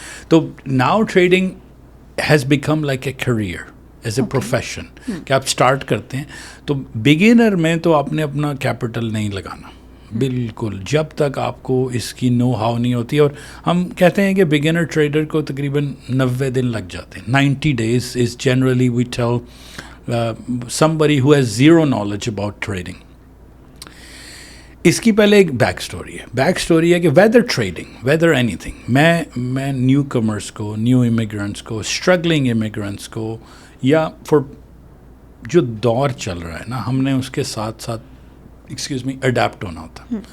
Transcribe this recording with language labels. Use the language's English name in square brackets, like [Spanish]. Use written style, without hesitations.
[English] تو now trading has become like a career as a profession [Urdu] کہ آپ start کرتے ہیں. تو بگنر میں تو آپ نے اپنا کیپٹل نہیں لگانا بالکل, جب تک آپ کو اس کی نو ہاؤ نہیں ہوتی. اور ہم کہتے ہیں کہ بگنر ٹریڈر کو تقریباً 90 دن لگ جاتے ہیں. [English] 90 days is generally we tell somebody who has zero knowledge about trading. [Urdu] اس کی پہلے ایک بیک اسٹوری ہے. بیک اسٹوری ہے کہ weather trading, weather any thing, میں نیو کمرس کو, نیو امیگرینٹس کو, اسٹرگلنگ امیگرینٹس کو, یا فور جو دور چل رہا ہے نا, ہم نے اس کے ساتھ ساتھ اڈیپٹ ہونا ہوتا ہے.